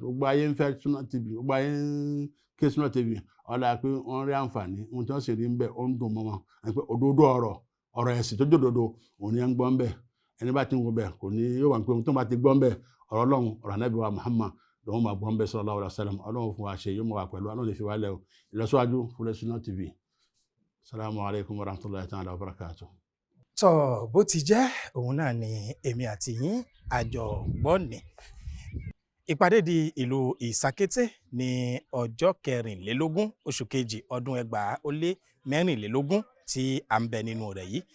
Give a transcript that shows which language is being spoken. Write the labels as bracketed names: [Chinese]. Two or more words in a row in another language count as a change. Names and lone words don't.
[Yoruba] Gbogbo ayé ń fẹ́ Sunna TV, gbogbo ayé ń ké Sunna TV, ọ̀la pé wọ́n rí àǹfààní ohun tí wọ́n sì rí ń bẹ̀ ó ń dùn mọ́ wọn, pé òdodo ọ̀rọ̀ ọ̀rọ̀ ẹ̀sìn tó jòdòdó òun ni à ń gbọ́ ń bẹ̀ ẹni bá ti ń wo bẹ̀ kò ní yóò wà pé ohun tó bá ti gbọ́ ń bẹ̀ ọ̀rọ̀ Ọlọ́run ọ̀rọ̀ Ànábì wa Muhammad lòun máa gbọ́ ń bẹ̀ [Arabic] صلى الله عليه وسلم [Yoruba] Ọlọ́run fún wa ṣe yóò máa wà pẹ̀lú Ọlọ́run lè fi wá lẹ̀ o ìlọsíwájú fún Sunna TV. [Arabic] السلام عليكم ورحمة الله تعالى وبركاته. [Yoruba] tọ́ bó ti jẹ́ òun náà ni èmi àti yín àjọ gbọ́ni. Ìpàdé di ìlú Ìsàkété ní ọjọ́ 24 oṣù kejì ọdún 2024 tí à ń bẹ nínú rẹ̀ yìí.